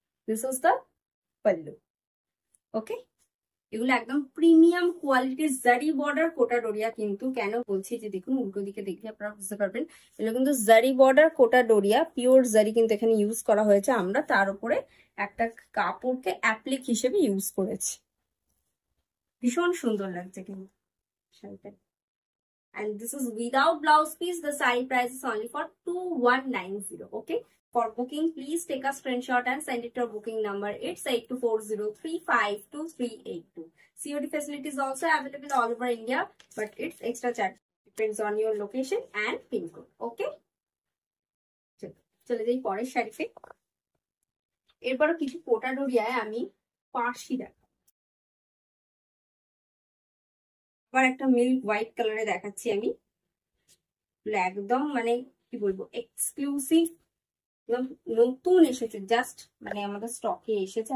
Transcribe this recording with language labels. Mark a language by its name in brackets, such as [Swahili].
[English] This is the pallu. [Bangla] ওকে, এগুলো একদম premium কোয়ালিটির জারি বর্ডার কোটা ডোরিয়া। কিন্তু কেন বলছি যে দেখুন উল্টো দিকে দেখলে আপনারা বুঝতে পারবেন, এগুলো কিন্তু জারি বর্ডার কোটা ডোরিয়া, পিওর জারি কিন্তু এখানে ইউজ করা হয়েছে। আমরা তার উপরে একটা কাপড়কে অ্যাপ্লিক হিসেবে ইউজ করেছি। ভীষণ সুন্দর লাগছে কিন্তু শাড়িটা। [English] And this is without blouse piece. The saree price is only for 2190. Okay. For booking, please take a screenshot and send it to our booking number. It's 8240352382. COD facility is also available all over India, but it's extra charge. Depends on your location and pin code. [Bangla] Okay. চলে যাই পরের শাড়িতে। এরপরও কিছু কোটা ডোরিয়ায় আমি পার্সি দেখাবো। আবার একটা মিল্ক হোয়াইট কালারে দেখাচ্ছি আমি। একদম মানে কি বলবো, এক্সক্লুসিভ, নতুন এসেছে, জাস্ট মানে আমাদের স্টকে এসেছে।